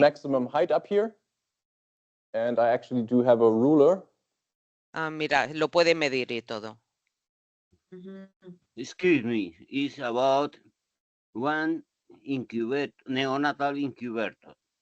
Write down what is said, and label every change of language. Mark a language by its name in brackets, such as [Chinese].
[English] maximum height up here, and I actually do have a ruler. [Spanish] Ah, mira, lo puede medir y todo. [English] Excuse me, it's about 1 neonatal incubator.